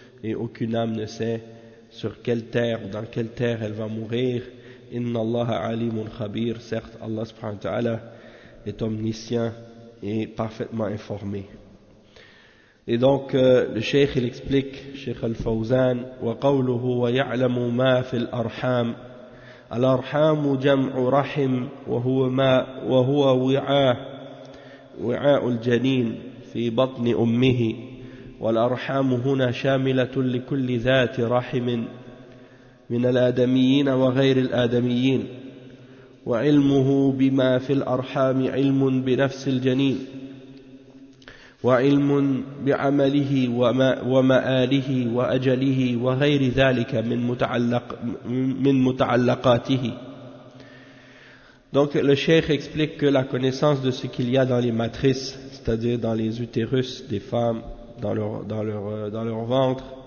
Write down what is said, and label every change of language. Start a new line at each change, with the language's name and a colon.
French: Et aucune âme ne sait sur quelle terre, dans quelle terre elle va mourir.
Arabic: إِنَّ اللَّهَ عَلِيمٌ خَبِيرٌ.
French: Certes, Allah subhanahu wa ta'ala est omniscient et parfaitement informé. Et donc, le Cheikh, il explique, Cheikh Al-Fawzan,
Arabic: وَقَوْلُهُ وَيَعْلَمُ مَا فِي الْأَرْحَامِ. الأرحام جمع رحم وهو ما وهو وعاء الجنين في بطن أمه والأرحام هنا شاملة لكل ذات رحم من الآدميين وغير الآدميين وعلمه بما في الأرحام علم بنفس الجنين وعلم بعمله ومآله وأجله وغير ذلك من متعلقاته.
French: Donc le cheikh explique que la connaissance de ce qu'il y a dans les matrices, c'est-à-dire dans les utérus des femmes, dans leur ventre.